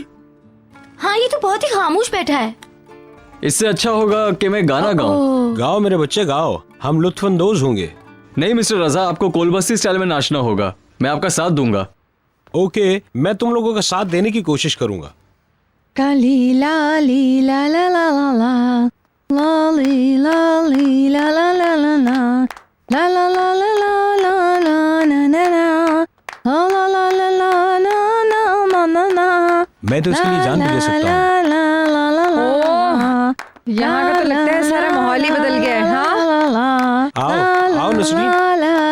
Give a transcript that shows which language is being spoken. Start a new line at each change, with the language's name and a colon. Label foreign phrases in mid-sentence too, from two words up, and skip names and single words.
Hindi: हाँ, ये तो बहुत ही खामोश बैठा है। इससे अच्छा होगा कि मैं गाना गाऊं। गाओ मेरे बच्चे, गाओ। हम लुत्फानंदोज होंगे। नहीं मिस्टर रजा, आपको कोलबस्ती स्टाइल में नाचना होगा। मैं आपका साथ दूंगा। ओके, मैं तुम लोगों का साथ देने की कोशिश करूंगा। काली लाली ला ला ला ला ला लाली लाली ला ला ला ला ला ला ला ला ला ला ला ला ना ना ना ला ला ला ला ला ना ना ना ना। मैं तो इसके लिए जान भी दे सकता हूँ। यहाँ का तो लगता है सारा माहौल ही बदल गया है। हाँ, आओ, आओ नसरीन।